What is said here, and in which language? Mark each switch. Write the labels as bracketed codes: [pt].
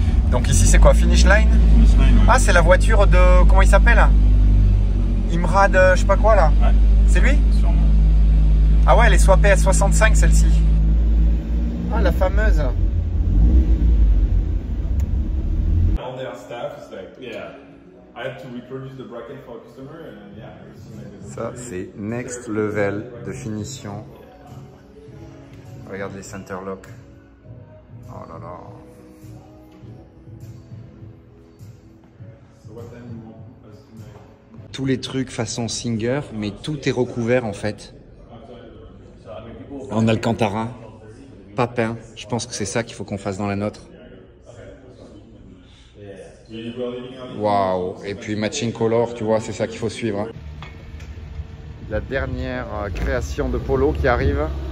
[fr] Donc ici c'est quoi, Finish Line? Finish line, ouais. Ah, c'est la voiture de, comment il s'appelle? Imrad, je sais pas quoi là. Ouais. C'est lui? Sûrement. Ah ouais, elle est soit PS65 celle-ci. Ah, la fameuse. [en] All their staff is like, yeah, I had to reproduce the bracket for a customer and yeah, everything like this. [fr] Ça, c'est next level de finition. Regarde les center lock. Oh là là. [en] So what time you want us to make? [fr] Tous les trucs façon Singer, mais tout est recouvert en fait en alcantara, pas peint. Je pense que c'est ça qu'il faut qu'on fasse dans la nôtre. Waouh! Et puis matching color, tu vois, c'est ça qu'il faut suivre. Hein. La dernière création de Polo qui arrive.